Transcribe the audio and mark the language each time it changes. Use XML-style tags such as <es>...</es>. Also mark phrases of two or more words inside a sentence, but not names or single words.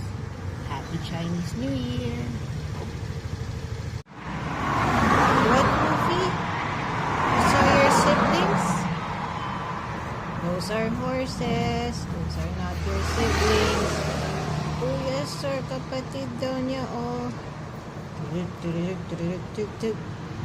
<en>Happy Chinese New Year. What, Goofy? You saw your siblings? Those are horses. Those are not your siblings. Oh yes, sir.</en> <tl>Kapatid daw niya, oh. Tuk, tuk, tuk, tuk, tuk, tuk.</tl>